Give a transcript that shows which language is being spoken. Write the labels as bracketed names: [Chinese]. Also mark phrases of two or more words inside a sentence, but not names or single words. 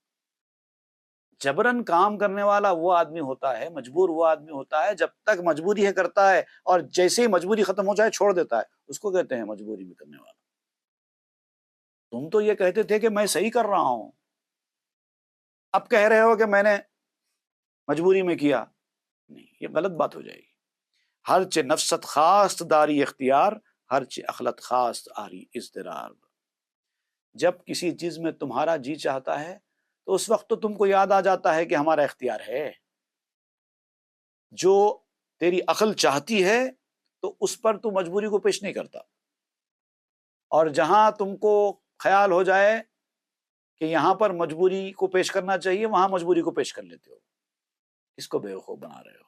[Urdu] جبرن کام کرنے والا وہ آدمی ہوتا ہے، مجبور وہ آدمی ہوتا ہے جب تک مجبوری ہے کرتا ہے، اور جیسے ہی مجبوری ختم ہو جائے چھوڑ دیتا ہے، اس کو کہتے ہیں مجبوری میں کرنے والا۔ تم تو یہ کہتے تھے کہ میں صحیح کر رہا ہوں، اب کہہ رہے ہو کہ میں نے مجبوری میں کیا، نہیں، یہ غلط بات ہو جائے گی۔ [Persian] ہر چہ نفست خواست داری اختیار، ہر چہ اخلت خواست آری اضطرار۔ [Urdu] جب کسی چیز میں تمہارا جی چاہتا ہے تو اس وقت تو تم کو یاد آ جاتا ہے کہ ہمارا اختیار ہے، جو تیری عقل چاہتی ہے تو اس پر تو مجبوری کو پیش نہیں کرتا، اور جہاں تم کو خیال ہو جائے کہ یہاں پر مجبوری کو پیش کرنا چاہیے وہاں مجبوری کو پیش کر لیتے ہو، اس کو بیوقوف بنا رہے ہو۔